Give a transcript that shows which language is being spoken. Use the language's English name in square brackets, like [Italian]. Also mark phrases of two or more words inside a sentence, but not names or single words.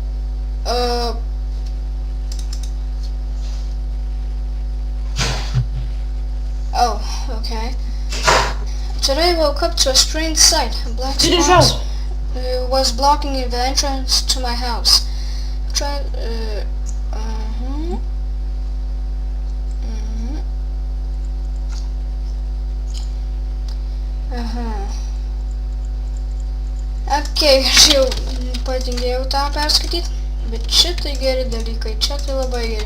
[English] Oh, okay. Today woke up to a strange sight. A black spot was blocking the entrance to my house. [Lithuanian] Okay, aš jau patingėjau tą perskaityti, bet šitai geri dalykai, čia tai labai geri.